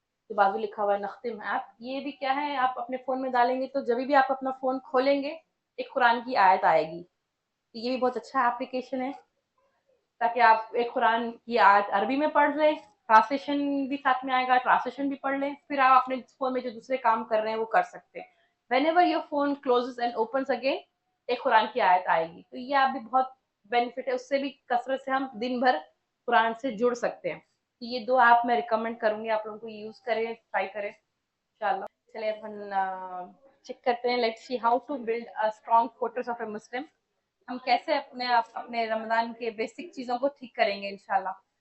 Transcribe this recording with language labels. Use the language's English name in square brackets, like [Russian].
[Urdu] جو بازو لکھا ہوا ہے نختم ایپ، یہ بھی کیا ہے آپ اپنے فون میں ڈالیں گے تو جب بھی آپ اپنا فون کھولیں گے ایک قرآن کی آیت آئے گی. یہ بھی بہت اچھا اپلیکیشن ہے تاکہ آپ ایک قرآن کی آیت عربی میں پڑھ لیں، ٹرانسلیشن بھی ساتھ میں آئے گا، ٹرانسلیشن بھی پڑھ لیں، پھر آپ اپنے فون میں جو دوسرے کام کر رہے ہیں وہ کر سکتے ہیں. [English] whenever your phone closes and opens again [Urdu] ایک قرآن کی آیت آئے گی. تو یہ آپ بھی بہت بینیفٹ ہے. اس سے بھی کثرت سے ہم دن بھر قرآن سے جڑ سکتے ہیں. یہ دو ایپ میں ریکمینڈ کروں گی آپ لوگوں کو یوز کریں، ٹرائی کریں انشاءاللہ. چلیے اپن چیک کرتے ہیں. [English] Let's see how to build a strong fortress of a Muslim. [Urdu] ہم کیسے اپنے رمضان کے بیسک چیزوں کو ٹھیک کریں گے انشاءاللہ.